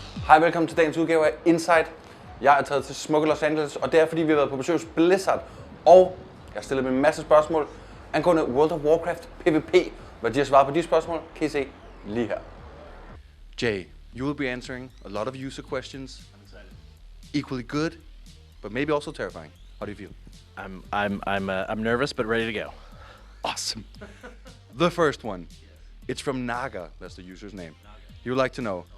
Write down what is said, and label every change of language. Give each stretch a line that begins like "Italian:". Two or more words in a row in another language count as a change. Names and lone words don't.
Danish: Hej, velkommen til dagens udgave af Insight. Jeg er taget til smukke Los Angeles, og det er fordi vi har været på besøg hos Blizzard. Og jeg har stillet dem en masse spørgsmål angående World of Warcraft PvP. Hvad de har svaret på de spørgsmål, kan I se lige her.
English: Jay, you will be answering a lot of user questions. I'm excited. Equally good, but maybe also terrifying. How do you feel? I'm nervous but ready to go. Awesome. The first one. It's from Naga. That's the user's name. You would like to know.